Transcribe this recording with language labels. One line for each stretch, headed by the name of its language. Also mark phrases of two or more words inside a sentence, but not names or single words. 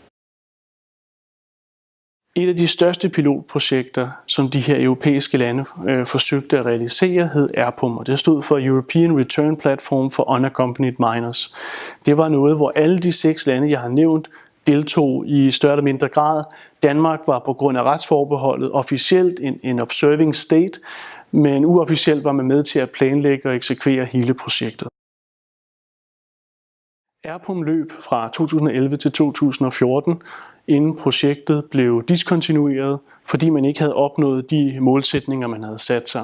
Danish: Et af de største pilotprojekter, som de her europæiske lande forsøgte at realisere, hed ERPUM, og det stod for European Return Platform for Unaccompanied Minors. Det var noget, hvor alle de 6 lande, jeg har nævnt, deltog i større eller mindre grad. Danmark var på grund af retsforbeholdet officielt en
English: observing state,
Danish: men uofficielt var man med til at planlægge og eksekvere hele projektet. ERPUM løb fra 2011 til 2014, inden projektet blev diskontinueret, fordi man ikke havde opnået de målsætninger, man havde sat sig.